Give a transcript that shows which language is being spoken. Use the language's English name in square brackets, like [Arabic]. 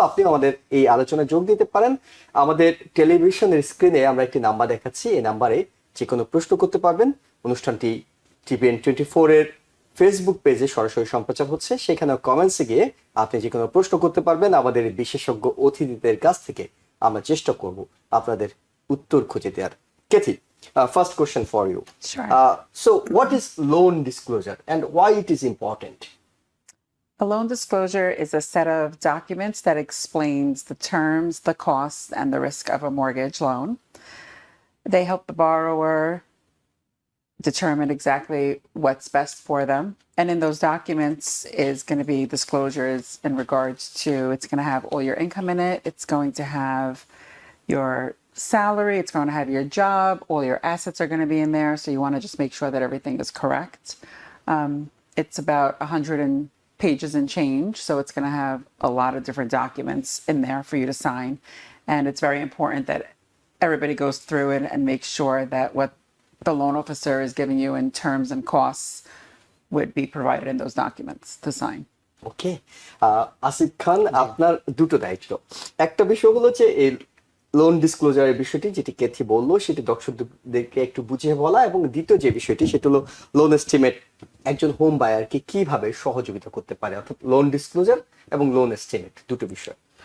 [Bangla] আপনি আমাদের এই আলোচনায় যোগ দিতে পারেন। আমাদের টেলিভিশনের স্ক্রিনে আমরা একটি নাম্বার দেখাচ্ছি, এই নাম্বারে যে কোনো প্রশ্ন করতে পারবেন। অনুষ্ঠানটি TPN24 এর ফেসবুক পেজে সরাসরি সম্প্রচার হচ্ছে, সেখানে কমেন্টসে গিয়ে আপনি যে কোনো প্রশ্ন করতে পারবেন। আমাদের বিশেষজ্ঞ অতিথিদের কাছ থেকে আমরা চেষ্টা করব আপনাদের উত্তর খুঁজে দেওয়ার। [English] Kathy, first question for you. Sure. So what is loan disclosure and why it is important? A loan disclosure is a set of documents that explains the terms, the costs, and the risk of a mortgage loan. They help the borrower determine exactly what's best for them. And in those documents is going to be disclosures in regards to, it's going to have all your income in it. It's going to have your salary. It's going to have your job. All your assets are going to be in there. So you want to just make sure that everything is correct. It's about 100 pages and change. So it's going to have a lot of different documents in there for you to sign. And it's very important that everybody goes through it and makes sure that what the loan officer is giving you in terms and costs would be provided in those documents to sign. [Bangla] ওকে, আসিফ খান, আপনার দুটো দায়িত্ব। একটা বিষয় হলো যে এই loan ডিসক্লোজারের বিষয়টি যেটি কেথি বললো সেটি দর্শকদেরকে একটু বুঝিয়ে বলা, এবং দ্বিতীয় যে বিষয়টি সেটা হলো লোন এস্টিমেট, একজন হোম বায়ারকে কিভাবে সহযোগিতা করতে পারে, অর্থাৎ লোন ডিসক্লোজার এবং লোন এস্টিমেট দুটো বিষয়।